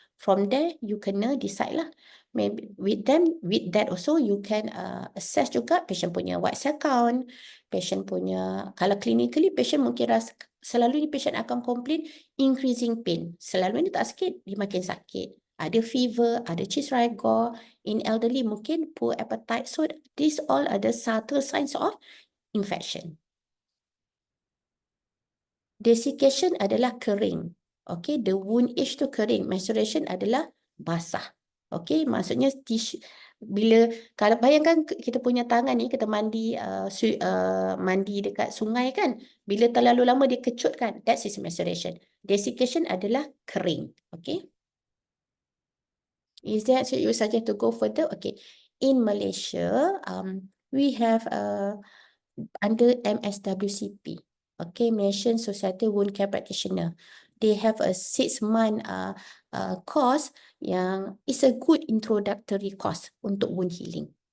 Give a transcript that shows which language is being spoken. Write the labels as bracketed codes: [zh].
[en] From there, you [ms] kena decide lah. [en] Maybe with that also you can assess juga patient punya white cell count, patient punya, kalau clinically patient mungkin rasa, selalu ni patient akan complain increasing pain. [ms] Selalu ni tak sakit, dia makin sakit. Ada fever, ada chest rigor, in elderly mungkin poor appetite. [en] So these all are the subtle signs of infection. [ms] Desiccation adalah kering. Okay, the wound age tu kering. Maceration adalah basah. Okay, maksudnya tisu, bila, kalau bayangkan kita punya tangan ni, kita mandi mandi dekat sungai kan, bila terlalu lama dia kecut kan, [en] that is maceration. [ms] Desiccation adalah kering. Okay. [en] Is that so you suggest to go further? Okay. In Malaysia, we have under MSWCP, okay, Malaysian Society Wound Care Practitioner. They have a 6-month course yang is a good introductory course [ms] untuk [en] wound healing.